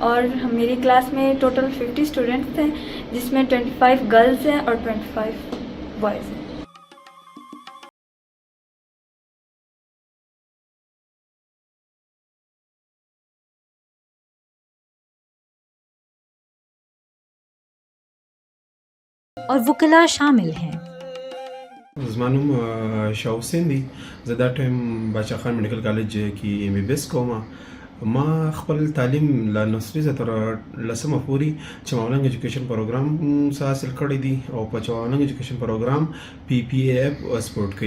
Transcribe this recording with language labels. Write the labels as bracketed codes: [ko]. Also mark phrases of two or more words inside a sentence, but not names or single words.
[ur] اور میری کلاس میں ٹوٹل 50 اسٹوڈنٹس ہیں، جس میں 25 گرلز ہیں اور 25 بوائز ہیں. اور وکلاء شامل ہیں. [ps] زمانم شاه حسین دی، زه دا ټایم باچا خان میډیکل کالج کې ایم بی بی ایس کوم. ما خپل تعلیم له نرسري زه تر لسمه پورې چماولنګ ایجوکیشن پروګرام څخه حاصل کړی دی او په چماولنګ ایجوکیشن پروګرام پی پی ایف سپورټ کوي.